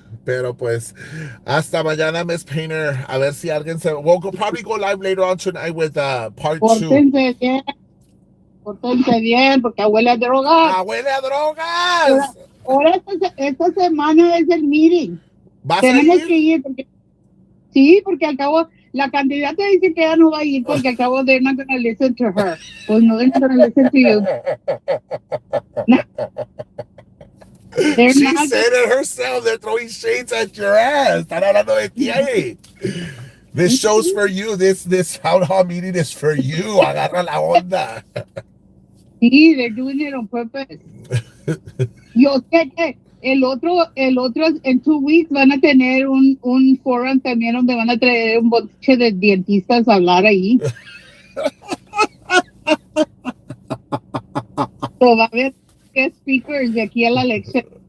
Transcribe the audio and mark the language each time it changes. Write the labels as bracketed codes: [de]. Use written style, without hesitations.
[es] Pero pues, hasta mañana, Miss Painter. A ver si alguien se. [en] We'll probably go live later on tonight with part 2. [es] Pórtense bien, pórtense bien, porque huele a drogas. ¡Abuela drogas! Ahora, ahora esta semana es el meeting. ¿Vas a Tenemos que ir? ir, porque, sí, porque al cabo, la candidata dice que ella no va a ir, porque al cabo they're not going to listen to her. [en] Pues no, they're not going to listen to you. They're She not. said it herself. They're throwing shades at your ass. [es] Están hablando de ti ahí. [en] This show's for you. This town hall meeting is for you. [es] Agarra la onda. [en] Sí, they're doing it on purpose. [es] Yo sé que el otro, en 2 weeks van a tener un forum también donde van a traer un boche de dentistas a hablar ahí. So va a haber guest speakers de aquí a la elección.